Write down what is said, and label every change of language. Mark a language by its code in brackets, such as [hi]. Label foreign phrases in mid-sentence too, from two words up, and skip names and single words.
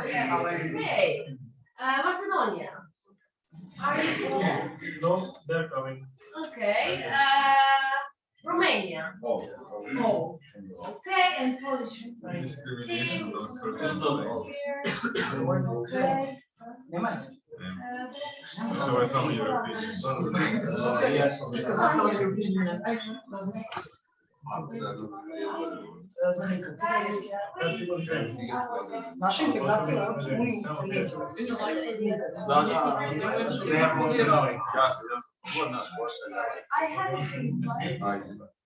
[en] Okay. Macedonia. Are you all? No, they're coming. Okay. Romania. Oh. Okay, and Polish. Team. Here. Okay. [hr] To je samo Naša integracija u Europskoj uniji se neće. [en] I haven't